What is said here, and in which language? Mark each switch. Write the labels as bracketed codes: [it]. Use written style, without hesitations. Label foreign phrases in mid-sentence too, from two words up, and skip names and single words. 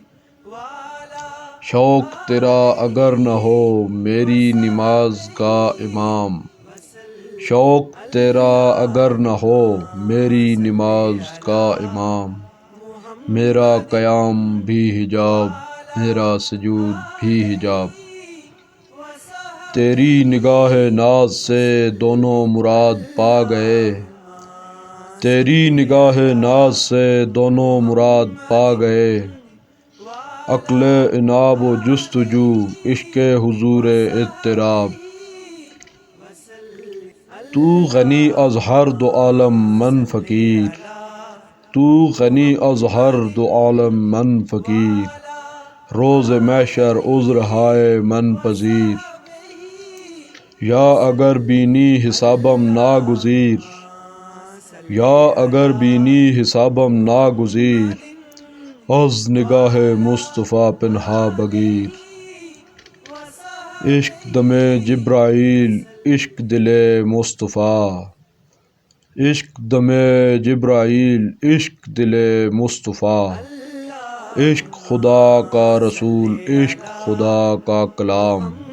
[ur] شوق تیرا اگر نہ ہو میری نماز کا امام، شوق تیرا اگر نہ ہو میری نماز کا امام، میرا قیام بھی حجاب میرا سجود بھی حجاب۔ تیری نگاہ ناز سے دونوں مراد پا گئے، تیری نگاہ ناز سے دونوں مراد پا گئے، عقل عناب و جستجو عشق حضور اضطراب۔ [fa] تو غنی از ہر دو عالم من فقیر، تو غنی از ہر دو عالم من فقیر، روز محشر عذر ہائے من پذیر۔ یا اگر بینی حسابم ناگزیر، یا اگر بینی حسابم ناگزیر، از نگاہ مصطفیٰ پنہا بگیر۔ [ur] عشق دم جبرائیل عشق دل مصطفیٰ، عشق دم جبرائیل عشق دل مصطفیٰ، عشق خدا کا رسول عشق خدا کا کلام۔